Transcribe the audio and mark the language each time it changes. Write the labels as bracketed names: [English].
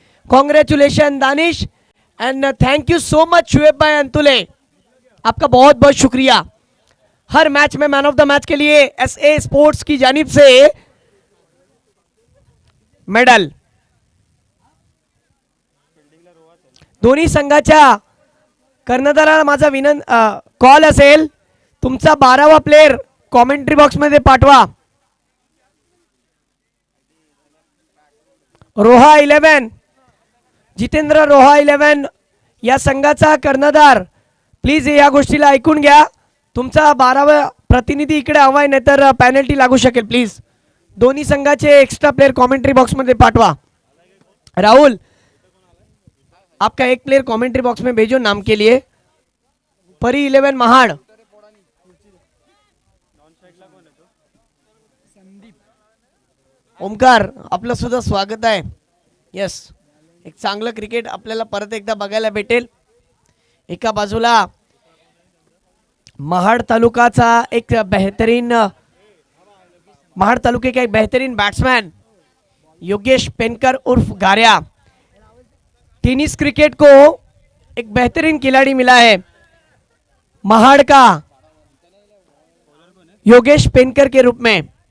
[Hindi] Congratulation Danish and thank you so much Shoaib भाई अंतुले, आपका बहुत बहुत शुक्रिया। हर मैच में मैन ऑफ द मैच के लिए एसए स्पोर्ट्स की जानिब से मेडल। [Marathi] दोन्ही संघाच्या कर्णधाराला माझा कॉल असेल, तुमचा 12वा प्लेयर कॉमेंट्री बॉक्स मध्ये पाठवा। रोहा 11, जितेंद्र रोहा 11 या संघाचा कर्णधार, प्लीज या गोष्टीला ऐकून घ्या। तुमचा 12वा प्रतिनिधी इकडे हवाय, नाहीतर पेनल्टी लागू शकेल। प्लीज दोन्ही संघाचे एक्स्ट्रा प्लेयर कॉमेंट्री बॉक्स मध्ये पाठवा। [Hindi] राहुल, आपका एक प्लेयर कमेंट्री बॉक्स में भेजो नाम के लिए। [Marathi] परी 11 महाड़, ओमकार आपलं सुद्धा स्वागत आहे। यस, एक चांगलं क्रिकेट आपल्याला परत एकदा बघायला भेटेल। एका बाजूला महाड़ तालुकाचा एक बेहतरीन, [Hindi] महाड़ तालुके का एक बेहतरीन बैट्समैन योगेश पेनकर उर्फ गारिया। टेनिस क्रिकेट को एक बेहतरीन खिलाड़ी मिला है महाड़ का, योगेश पेनकर के रूप में।